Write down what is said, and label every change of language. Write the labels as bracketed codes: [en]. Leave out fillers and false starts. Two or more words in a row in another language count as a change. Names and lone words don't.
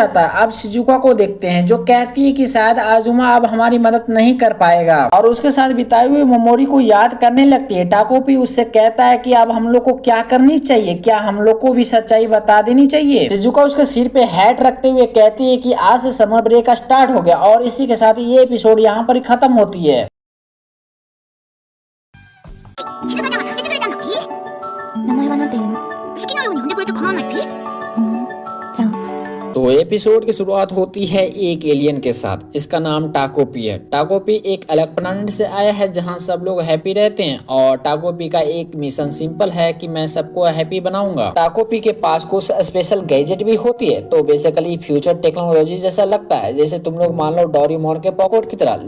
[hi] अब शिजुका को देखते हैं जो कहती है कि शायद आजुमा अब हमारी मदद नहीं कर पाएगा और उसके साथ बिताई हुई मेमोरी को याद करने लगती है। टाकोपी उससे कहता है कि अब हम लोग को क्या करनी चाहिए, क्या हम लोग को भी सच्चाई बता देनी चाहिए। शिजुका उसके सिर पे हैट रखते हुए कहती है कि आज से [en] summer break start [hi] हो गया और इसी के साथ ये एपिसोड यहाँ पर ही खत्म होती है। [ja] 静香ちゃんが助けてくれたんだピー。名前はなんていうの？好きなように呼んでくれて構わないピー。じゃあ [hi] तो एपिसोड की शुरुआत होती है एक एलियन के साथ। इसका नाम टाकोपी है। टाकोपी एक अलग प्लैनेट से आया है जहां सब लोग हैप्पी रहते हैं और टाकोपी का एक [en] mission simple [hi] है कि मैं सबको हैप्पी बनाऊंगा। टाकोपी के पास कुछ [en] special gadget [hi] भी होती है तो [en] basically future technology [hi] जैसा लगता है, जैसे तुम लोग मान लो डोरेमोन के पॉकेट की तरह।